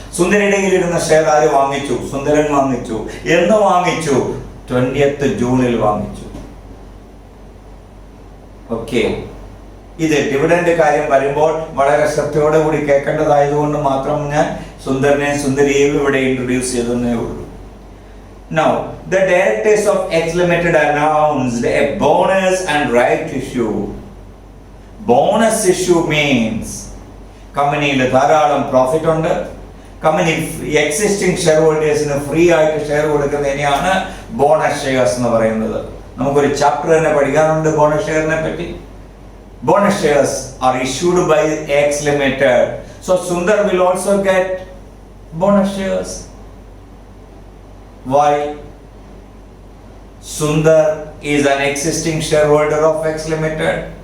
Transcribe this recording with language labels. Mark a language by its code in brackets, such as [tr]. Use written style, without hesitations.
[ml] സുന്ദരിയുടെ ഇരുന്ന ഷെയർ ആര് വാങ്ങിച്ചു? സുന്ദരൻ വാങ്ങിച്ചു. എന്ന് വാങ്ങിച്ചു? 20th ജൂണിൽ വാങ്ങിച്ചു. ഓക്കെ, ഇത് ഡിവിഡന്റ് കാര്യം വരുമ്പോൾ വളരെ ശ്രദ്ധയോടെ കൂടി കേൾക്കേണ്ടതായതുകൊണ്ട് മാത്രം ഞാൻ സുന്ദരനെ സുന്ദരിയെയും ഇവിടെ ഇൻട്രൊഡ്യൂസ് ചെയ്തേ ഉള്ളൂ. [en] Now, the directors of X Limited announced a bonus and right issue. Bonus issue means [ml] കമ്പനിയിൽ ധാരാളം പ്രോഫിറ്റ് ഉണ്ട്. കമ്പനി എക്സിസ്റ്റിംഗ് ഷെയർ ഹോൾഡേഴ്സിന് ഫ്രീ ആയിട്ട് ഷെയർ കൊടുക്കുന്നതിനെയാണ് ബോണസ് ഷെയർസ് എന്ന് പറയുന്നത്. നമുക്കൊരു ചാപ്റ്റർ തന്നെ പഠിക്കാനുണ്ട് ബോണസ് ഷെയറിനെ പറ്റി. [en] Bonus shares are issued by X Limited. So Sundar will also get bonus shares. Why? Sundar is an existing shareholder of X Limited.